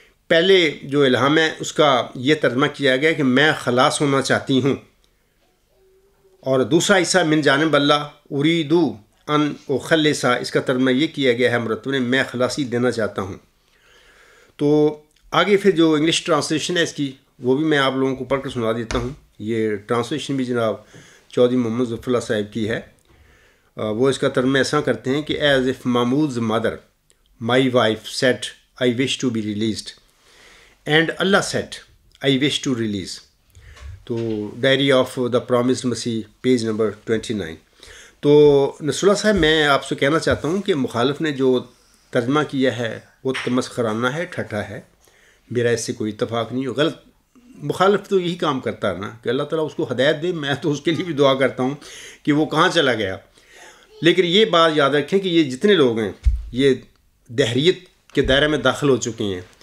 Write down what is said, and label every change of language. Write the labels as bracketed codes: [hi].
[ur] پہلے جو الہام ہے اس کا یہ ترجمہ کیا گیا کہ میں خلاص ہونا چاہتی ہوں، اور دوسرا حصہ من جانب اللہ [ar] اریدو ان اخلصا، [ur] اس کا ترجمہ یہ کیا گیا ہے مرتب نے، میں خلاصی دینا چاہتا ہوں. تو آگے پھر جو انگلش ٹرانسلیشن ہے اس کی وہ بھی میں آپ لوگوں کو پڑھ کر سنا دیتا ہوں. یہ ٹرانسلیشن بھی جناب چودھری محمد ظفر اللہ صاحب کی ہے. وہ اس کا ترجمہ ایسا کرتے ہیں کہ [en] As of محمود's mother, my wife said I wish to be released and Allah said I wish to release. تو diary of the promised مسیح page number 29. [ur] تو نصر اللہ صاحب میں آپ سے کہنا چاہتا ہوں کہ مخالف نے جو ترجمہ کیا ہے وہ تمسخرانہ ہے، ٹھٹھا ہے. میرا اس سے کوئی اتفاق نہیں. غلط مخالف تو یہی کام کرتا ہے نا کہ اللہ تعالیٰ اس کو ہدایت دے. میں تو اس کے لیے بھی دعا کرتا ہوں کہ وہ کہاں چلا گیا. لیکن یہ بات یاد رکھیں کہ یہ جتنے لوگ ہیں یہ دہریت کے دائرے میں داخل ہو چکے ہیں.